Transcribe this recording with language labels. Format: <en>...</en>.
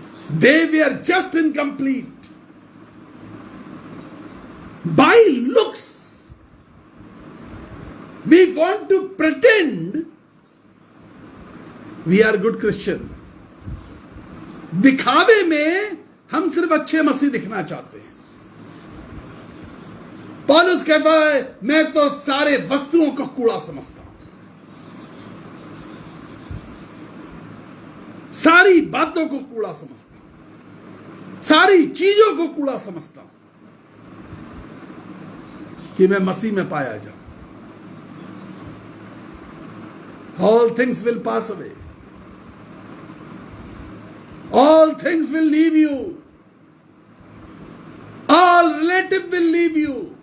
<en>They were just incomplete. By looks, we want to pretend we are good Christian.</en> <hi>दिखावे में हम सिर्फ अच्छे मसीह दिखना चाहते हैं. पौलुस कहता है मैं तो सारे वस्तुओं को कूड़ा समझता हूं, सारी बातों को कूड़ा समझता हूं, सारी चीजों को कूड़ा समझता हूं कि मैं मसीह में पाया जाऊं.</hi> <en>All things will pass away. All things will leave you. All relative will leave you.</en>